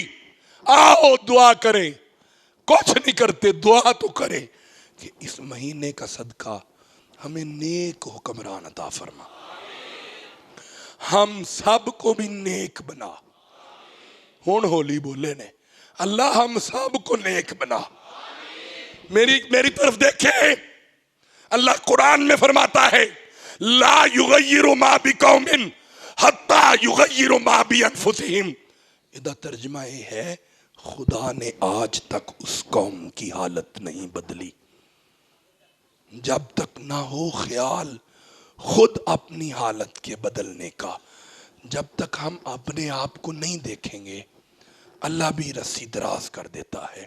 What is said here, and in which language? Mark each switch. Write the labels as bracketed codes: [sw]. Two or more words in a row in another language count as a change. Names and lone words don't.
[ur] آؤ دعا کریں، کچھ نہیں کرتے، دعا تو کریں کہ اس مہینے کا صدقہ ہمیں نیک حکمران عطا فرما، ہم سب کو بھی نیک بنا. ہون ہولی بولے نے اللہ ہم سب کو نیک بنا. میری طرف دیکھیں، اللہ قرآن میں فرماتا ہے [ar] لا يغير ما بقوم حتى يغيروا ما بأنفسهم. [ur] اس کا ترجمہ یہ ہے، خدا نے آج تک اس قوم کی حالت نہیں بدلی جب تک نہ ہو خیال خود اپنی حالت کے بدلنے کا. جب تک ہم اپنے آپ کو نہیں دیکھیں گے اللہ بھی رسی دراز کر دیتا ہے.